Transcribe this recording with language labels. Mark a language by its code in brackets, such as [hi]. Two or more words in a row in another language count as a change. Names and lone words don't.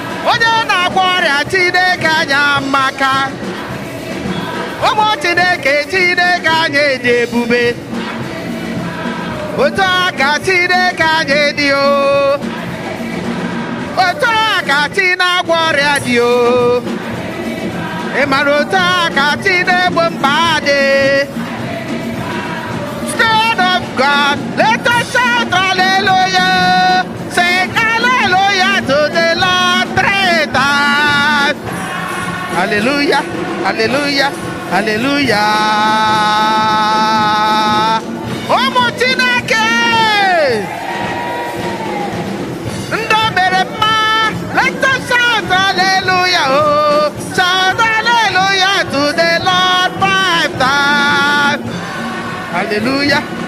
[ig] Onye na-agwọ ọrịa Chineke anyị amaka. Ụmụ Chineke, Chineke anyị dị ebube. Otu a ka Chineke anyị dị o. Otu a ka Chi na-agwọ ọrịa dị o. Ị mara otu a ka Chi na-egbo mkpa dị. [en] Spirit of God, let us shout hallelujah. Say hallelujah to the Lord three times. Hallelujah, hallelujah, hallelujah. [ig] Ụmụ Chineke, ndị o mere mma, [en] let us shout hallelujah, oh. Shout hallelujah to the Lord five times. Hallelujah.